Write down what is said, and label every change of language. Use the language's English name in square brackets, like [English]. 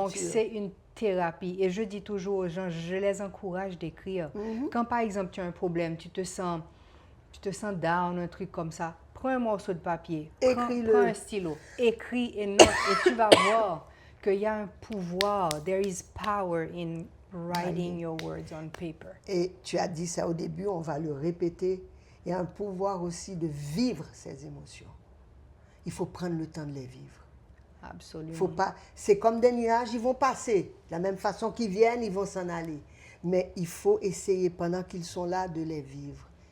[French] Donc, c'est une thérapie. Et je dis toujours aux gens, je les encourage d'écrire. Quand, par exemple, tu as un problème, tu te sens down, un truc comme ça, prends un morceau de papier, prends un stylo, écris et note, et tu vas voir qu'il y a un pouvoir. [English] There is power in writing your words on paper. [French] Et tu as dit ça au début, on va le répéter. Il y a un pouvoir aussi de vivre ces émotions. Il faut prendre le temps de les vivre. Absolument. Faut pas, c'est comme des nuages, ils vont passer. De la même façon qu'ils viennent, ils vont s'en aller. Mais il faut essayer, pendant qu'ils sont là, de les vivre.